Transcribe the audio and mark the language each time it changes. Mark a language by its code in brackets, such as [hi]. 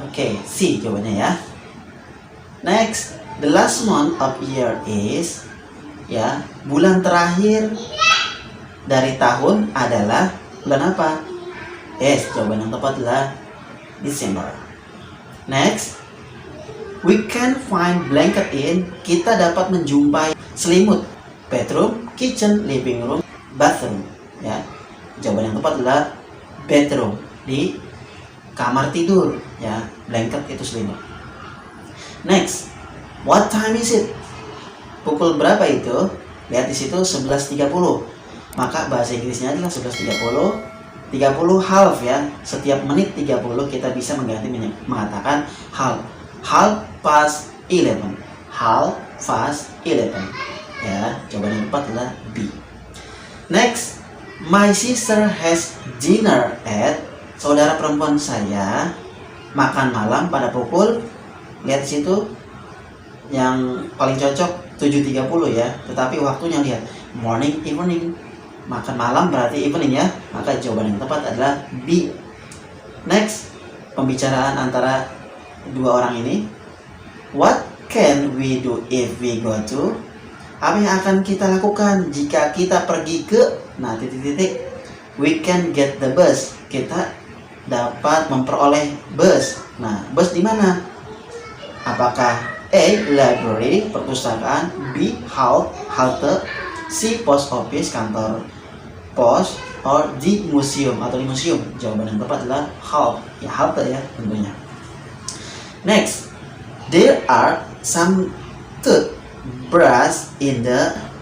[id] Oke, C jawabannya ya. Next, [en] the last month of year is, [id] ya, bulan terakhir dari tahun adalah bulan apa? [en] Yes, [id] jawaban yang tepat adalah [en] December. Next, we can find blanket in. [id] Kita dapat menjumpai selimut. [en] Bedroom, kitchen, living room, bathroom. [id] Ya, jawaban yang tepat adalah bedroom, di kamar tidur. Ya, blanket itu selimut. [en] Next, what time is it? [id] Pukul berapa itu? Lihat di situ 11.30. Maka bahasa Inggrisnya adalah 11.30. 30 half ya. Setiap menit 30 kita bisa mengganti mengatakan half. [en] Half past 11. Half past 11. [id] Ya, jawaban yang tepat adalah B. [en] Next, my sister has dinner at. [id] Saudara perempuan saya makan malam pada pukul, lihat di situ yang paling cocok 7.30 ya. Tetapi waktunya lihat morning, evening. Makan malam berarti evening ya. Maka jawaban yang tepat adalah B. Next, pembicaraan antara dua orang ini. [en] What can we do if we go to? [id] Apa yang akan kita lakukan jika kita pergi ke, nah titik-titik. [en] We can get the bus. [id] Kita dapat memperoleh bus. Nah, bus di mana? Apakah A, library, perpustakaan, B, halte, C, post office, kantor pos, or D, museum atau di museum? Jawaban yang tepat adalah halte ya tentunya. [en] Next, there are some toothbrush in the.